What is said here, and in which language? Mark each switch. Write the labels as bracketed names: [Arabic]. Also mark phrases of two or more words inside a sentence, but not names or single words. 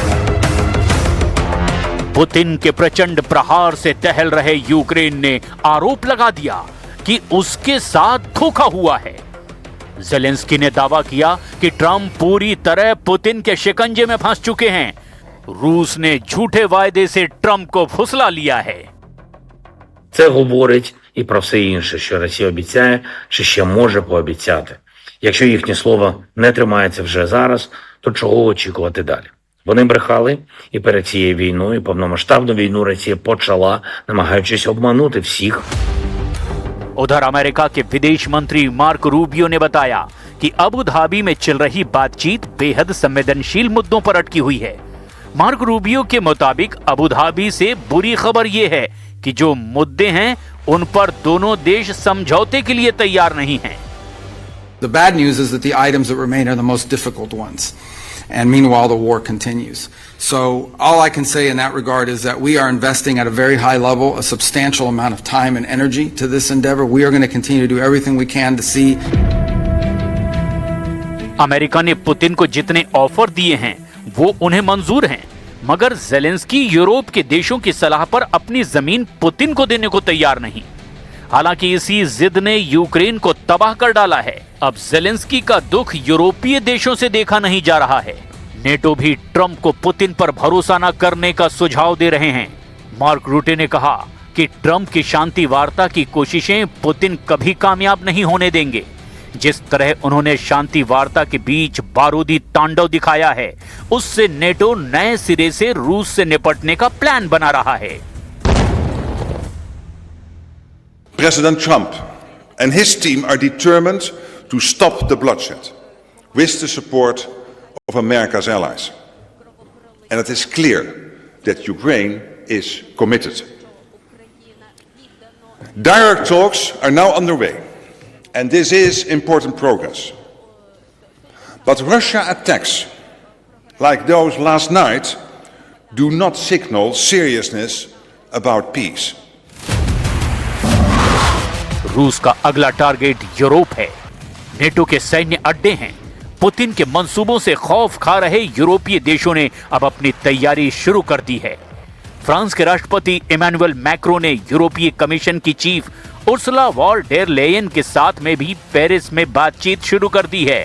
[Hindi] पुतिन के प्रचंड प्रहार से टहल रहे यूक्रेन ने आरोप लगा दिया कि उसके साथ धोखा हुआ है। जेलेंस्की ने दावा किया कि ट्रंप पूरी तरह पुतिन के शिकंजे में फंस चुके हैं। रूस ने झूठे वायदे से ट्रंप को फुसला लिया है। Це говорить і про все інше, що Росія обіцяє, чи ще може пообіцяти. Якщо їхнє слово не тримається вже зараз, то чого очікувати далі? Вони брехали і перед цією війною, і повномасштабну війну Росія почала, намагаючись обманути всіх. उधर अमेरिका के विदेश मंत्री मार्क रूबियो ने बताया कि अबू धाबी में चल रही बातचीत बेहद संवेदनशील मुद्दों पर अटकी हुई है। मार्क रूबियो के मुताबिक अबू धाबी से बुरी खबर यह है कि जो मुद्दे हैं उन पर दोनों देश समझौते के लिए तैयार नहीं हैं। [English] The bad news is that the items that remain are the most difficult ones. And meanwhile, the war continues. So all I can say in that regard is that we are investing at a very high level, a substantial amount of time and energy to this endeavor. We are going to continue to do everything we can to see. [Hindi] अमेरिका ने पुतिन को जितने ऑफर दिए हैं वो उन्हें मंजूर हैं, मगर जेलेंस्की यूरोप के देशों की सलाह पर अपनी जमीन पुतिन को देने को तैयार नहीं। हालांकि इसी जिद ने यूक्रेन को तबाह कर डाला है। अब जेलेंस्की का दुख यूरोपीय देशों से देखा नहीं जा रहा है। नेटो भी ट्रंप को पुतिन पर भरोसा न करने का सुझाव दे रहे हैं। मार्क रूटे ने कहा कि ट्रंप की शांति वार्ता की कोशिशें पुतिन कभी कामयाब नहीं होने देंगे। जिस तरह उन्होंने शांति वार्ता के बीच बारूदी तांडव दिखाया है, उससे नेटो नए सिरे से रूस से निपटने का प्लान बना रहा है। [English] President Trump and his team are determined to stop the bloodshed with the support of America's allies. And it is clear that Ukraine is committed. Direct talks are now underway, and this is important progress. But Russia attacks, like those last night, do not signal seriousness about peace. [Hindi] रूस का अगला टारगेट यूरोप है। नेटो के सैन्य अड्डे हैं। पुतिन के मंसूबों से खौफ खा रहे यूरोपीय देशों ने अब अपनी तैयारी शुरू कर दी है। फ्रांस के राष्ट्रपति इमैनुअल मैक्रो ने यूरोपीय कमीशन की चीफ उर्सुला वॉन डेर लेयन के साथ में भी पेरिस में बातचीत शुरू कर दी है।